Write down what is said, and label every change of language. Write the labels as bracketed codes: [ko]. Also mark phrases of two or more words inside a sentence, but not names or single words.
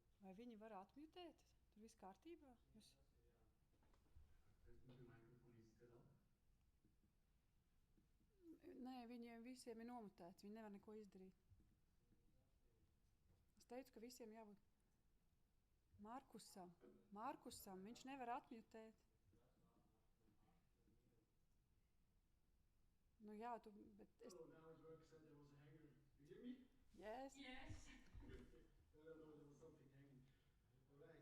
[lv] Vai viņi var atmutēt? Tur viss kārtībā? Jūs... [en] I think your microphone is still up. [lv] Nē, viņiem visiem ir nomutēts. Viņi nevar neko izdarīt. Es teicu, ka visiem jābūt Markusam, viņš nevar atmutēt. Nu jā, tu... Bet es... [en] Oh, now it works and there was a hanger. You hear me? Yes. Yes. No, there was something hanging. All right.